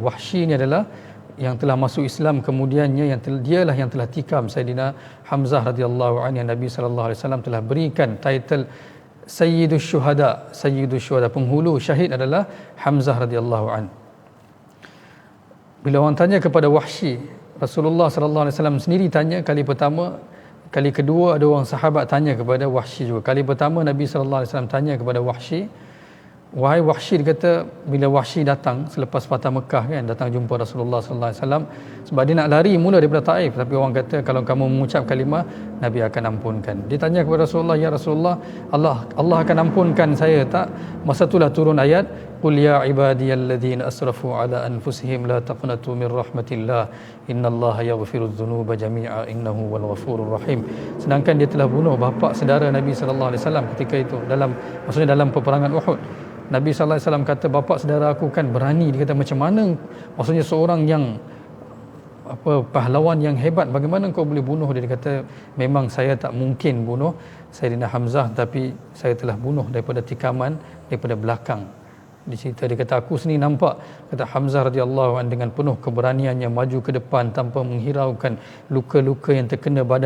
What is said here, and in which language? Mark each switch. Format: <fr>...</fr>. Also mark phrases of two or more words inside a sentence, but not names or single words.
<ms>Wahsy ni adalah yang telah masuk Islam kemudiannya, dialah yang telah tikam Sayyidina Hamzah</ms> <ar>رضي الله عن,</ar> <ms>yang Nabi</ms> <ar>صلى الله عليه وسلم</ar> <ms>telah berikan title</ms> <ar>سيد الشهداء,</ar> <ms>penghulu syahid adalah Hamzah</ms> <ar>رضي الله عن.</ar> <ms>Bila orang tanya kepada Wahsy, Rasulullah</ms> <ar>صلى الله عليه وسلم</ar> <ms>sendiri tanya kali pertama, kali kedua ada orang sahabat tanya kepada Wahsy juga. Kali pertama Nabi</ms> <ar>صلى الله عليه وسلم</ar> <ms>tanya kepada Wahsy, wahai Wahsy, dia kata bila Wahsy datang selepas Fatah Mekah kan, datang jumpa Rasulullah</ms> <ar>صلى الله عليه وسلم,</ar> <ms>sebab dia nak lari mula daripada Taif, tapi orang kata kalau kamu mengucap kalimah, Nabi akan ampunkan. Dia tanya kepada Rasulullah,</ms> <ar>يا رسول الله,</ar> <ms>Allah akan ampunkan saya tak? Masa itulah turun ayat,</ms> <ar>قل يا عبادي الذين أسرفوا على أنفسهم لا تقنطوا من رحمة الله إن الله يغفر الذنوب جميعا إنه هو الغفور الرحيم.</ar> <ms>Sedangkan dia telah bunuh bapa saudara Nabi</ms> <ar>صلى الله عليه وسلم</ar> <ms>ketika itu, maksudnya dalam peperangan Uhud. Nabi</ms> <ar>صلى الله عليه وسلم</ar> <ms>kata, bapa saudara aku kan berani. Dia kata, macam mana, maksudnya seorang yang pahlawan yang hebat, bagaimana kau boleh bunuh dia? Dia kata, memang saya tak mungkin bunuh Sayyidina Hamzah, tapi saya telah bunuh daripada tikaman daripada belakang. Di cerita dia kata, aku sendiri nampak, kata Hamzah</ms> <ar>رضي الله عنه</ar> <ms>dengan penuh keberaniannya maju ke depan tanpa menghiraukan luka-luka yang terkena badannya.</ms>